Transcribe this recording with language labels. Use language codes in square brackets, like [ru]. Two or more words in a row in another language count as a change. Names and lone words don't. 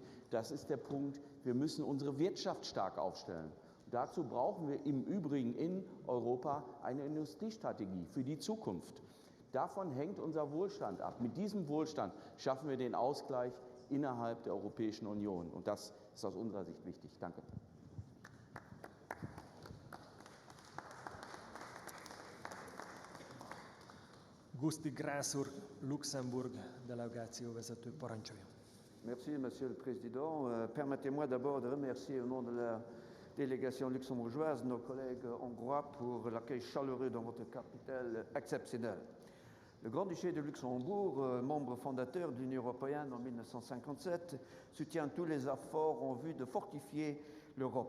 [de] Das ist der Punkt, wir müssen unsere Wirtschaft stark aufstellen. Dazu brauchen wir im Übrigen in Europa eine Industriestrategie für die Zukunft. Davon hängt unser Wohlstand ab. Mit diesem Wohlstand schaffen wir den Ausgleich innerhalb der Europäischen Union. Und das ist aus unserer Sicht wichtig. Danke. [hu] Guszti Grász úr, Luxemburg delegációvezető, parancsoljon. [fr] Merci, Monsieur le Président. Permettez-moi d'abord de remercier au nom de la délégation luxembourgeoise nos collègues hongrois pour l'accueil chaleureux dans votre capitale exceptionnelle. Le Grand-Duché de Luxembourg, membre fondateur de l'Union européenne en 1957, soutient tous les efforts en vue de fortifier l'Europe.